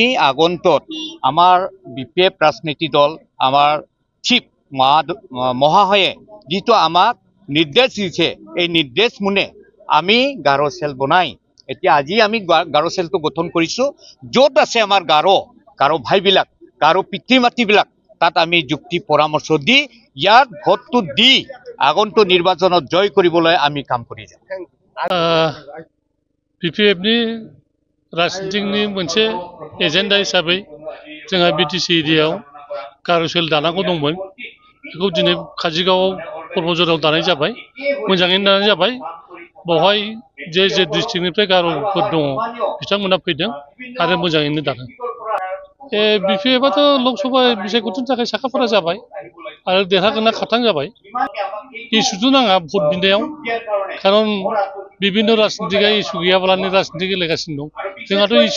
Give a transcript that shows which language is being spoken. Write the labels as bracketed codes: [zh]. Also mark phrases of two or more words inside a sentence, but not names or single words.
[as] আগন্তত আমাৰ বিপিএফ ৰাজনীতি দল আমাৰ চিফ মহাশয়ে যিটো আমাক নিৰ্দেশ দিছে এই নিৰ্দেশ মনে আমি গাৰো চেল বনাই এতিয়া আজি আমি গাৰো চেলটো গঠন কৰিছো য'ত আছে আমাৰ গাৰো ভাইবিলাক গাৰো পিতৃ মাতৃবিলাক তাত আমি যুক্তি পৰামৰ্শ দি ইয়াৰ ভোটটো দি আগন্তুক নিৰ্বাচনত জয় কৰিবলৈ আমি কাম কৰি যাম [brx] बिपिएफनि राजनीतिनि मोनसे एजेन्डा हिसाबै जोंहा बिटिसि एरियायाव गार'सेल दानांगौ दंमोन बेखौ दिनै काजिगावआव कर्मजराव दानाय जाबाय मोजाङैनो दानाय जाबाय बेवहाय जे डिस्ट्रिक्टनिफ्राय गार'फोर दङ बिथांमोना फैदों आरो मोजाङैनो दादों बिपिएफआथ' लकसभा बिसायख'थिनि थाखाय साखाफारा जाबाय आरो देरहागोना खाथां जाबाय इसुथ' नाङा भट बिनायाव खारन বিভিন্ন राजनीतिका इसु गैयाब्लानो राजनीति गेलेगासिनो दं जोंहाथ'